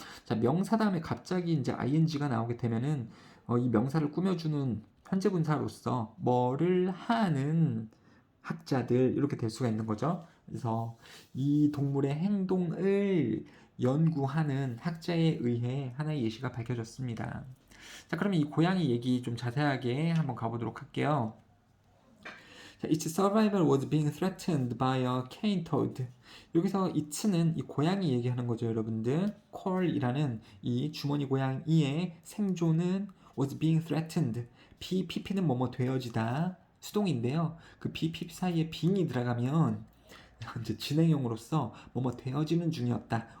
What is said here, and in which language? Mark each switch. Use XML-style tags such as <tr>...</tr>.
<ko>자, 명사 다음에 갑자기 이제 ing가 나오게 되면은 이 명사를 꾸며주는 현재 분사로서 뭐를 하는 학자들 이렇게 될 수가 있는 거죠. 그래서 이 동물의 행동을 연구하는 학자에 의해 하나의 예시가 밝혀졌습니다. 자, 그러면 이 고양이 얘기 좀 자세하게 한번 가보도록 할게요.</ko> <en>Its survival was being threatened by a cane toad.</en> <ko>여기서 it는 이 고양이 얘기하는 거죠, 여러분들. 콜이라는 이 주머니 고양이의 생존은</ko> <en>was being threatened.</en> <ko>PP는 뭐뭐 되어지다. 수동인데요. 그 PP 사이에 being이 들어가면 이제 진행형으로서 뭐뭐 되어지는 중이었다.</ko>